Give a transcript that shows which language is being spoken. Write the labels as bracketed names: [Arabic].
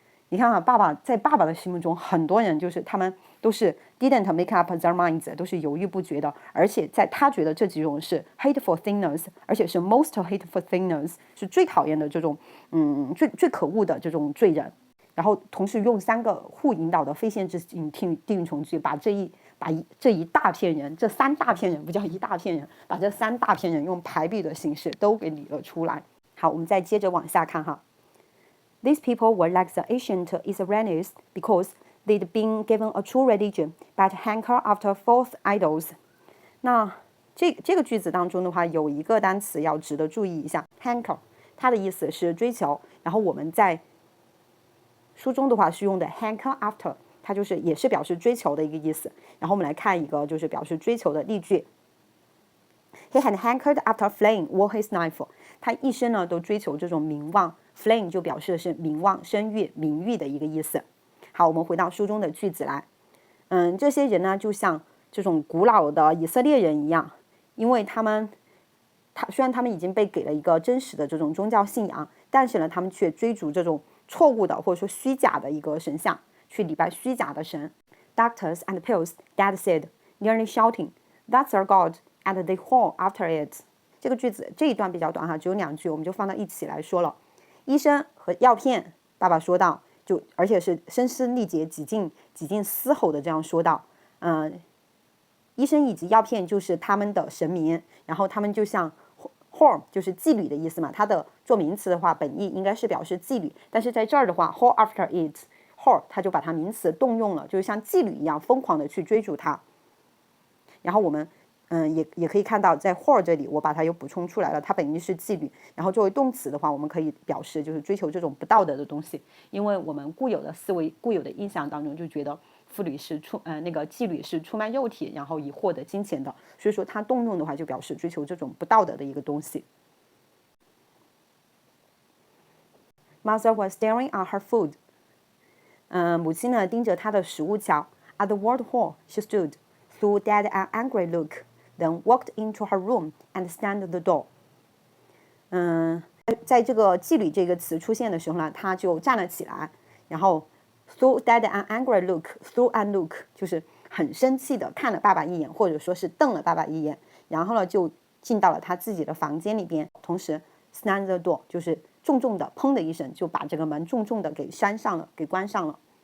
[Chinese] 你看啊，在爸爸的心目中，很多人就是他们都是 [English] didn't make up their minds， [Chinese] 都是犹豫不决的，而且在他觉得这几种是 [English] hateful sinners， [Chinese] 而且是 [English] most hateful sinners， [Chinese] 是最讨厌的这种最可恶的这种罪人。然后同时用3个互引导的非限制性定语从句，把这一大片人，这3大片人不叫一大片人，把这3大片人用排比的形式都给理了出来。好，我们再接着往下看哈。 [English] These people were like the ancient Israelis because they'd been given a true religion, but hanker after false idols. [Chinese] 那这个句子当中的话，有一个单词要值得注意一下 ，hanker， 它的意思是追求，然后我们在书中的话是用的 hanker after， 它就是也是表示追求的一个意思。然后我们来看一个就是表示追求的例句。 [English] He had hankered after fame all his life. [Chinese] 他一生呢都追求这种名望 ，fame 就表示的是名望、声誉、名誉的一个意思。好，我们回到书中的句子来。这些人呢就像这种古老的以色列人一样，因为虽然他们已经被给了一个真实的这种宗教信仰，但是呢他们却追逐这种错误的或者说虚假的一个神像，去礼拜虚假的神。 [English] Doctors and pills, Dad said, nearly shouting, "That's our God!" And they haul after it。 [Chinese] 这个句子这一段比较短哈，只有2句，我们就放到一起来说了。医生和药片，爸爸说道，而且是声嘶力竭、几近嘶吼的这样说道。医生以及药片就是他们的神明，然后他们就像 whore 就是妓女的意思嘛，它的做名词的话，本意应该是表示妓女，但是在这儿的话 [English] haul after it， [Chinese] whore 它就把它名词动用了，就是像妓女一样疯狂的去追逐它。然后我们也可以看到，在 whore 这里，我把它又补充出来了，它本意是妓女，然后作为动词的话，我们可以表示就是追求这种不道德的东西，因为我们固有的思维、固有的印象当中就觉得妓女是出卖肉体，然后以获得金钱的，所以说它动用的话就表示追求这种不道德的一个东西。 [English] Mother was staring at her food. [Chinese] 母亲呢盯着她的食物瞧。 [English] At the word whore, she stood, threw Dad an angry look. Then walked into her room and slammed the door. [Chinese] 在这个妓女这个词出现的时候呢，她就站了起来，然后 [English] threw Dad an angry look. Threw an look [Chinese] 就是很生气的看了爸爸一眼，或者说是瞪了爸爸一眼，然后呢就进到了她自己的房间里边，同时 [English] slammed the door [Chinese] 就是重重的砰的一声就把这个门重重的给关上了。